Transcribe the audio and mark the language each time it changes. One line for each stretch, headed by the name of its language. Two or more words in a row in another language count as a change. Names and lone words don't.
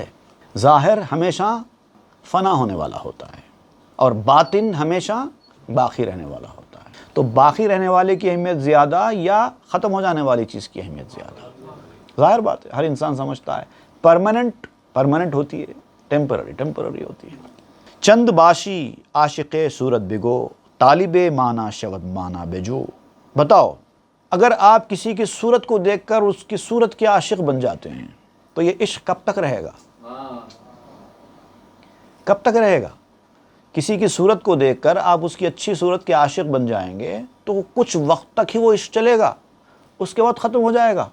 Urdu: ظاہر ہمیشہ فنا ہونے والا ہوتا ہے اور باطن ہمیشہ باقی رہنے والا ہوتا ہے۔ تو باقی رہنے والے کی اہمیت زیادہ یا ختم ہو جانے والی چیز کی اہمیت زیادہ؟ ظاہر بات ہے، ہر انسان سمجھتا ہے پرماننٹ ہوتی ہے، ٹیمپرری ہوتی ہے۔
Persian: چند باشی عاشق صورت بگو، طالب مانا شود مانا بجو۔
Urdu: بتاؤ، اگر آپ کسی کی صورت کو دیکھ کر اس کی صورت کے عاشق بن جاتے ہیں تو یہ عشق کب تک رہے گا؟ کب تک رہے گا؟ کسی کی صورت کو دیکھ کر آپ اس کی اچھی صورت کے عاشق بن جائیں گے تو کچھ وقت تک ہی وہ عشق چلے گا، اس کے بعد ختم ہو جائے گا۔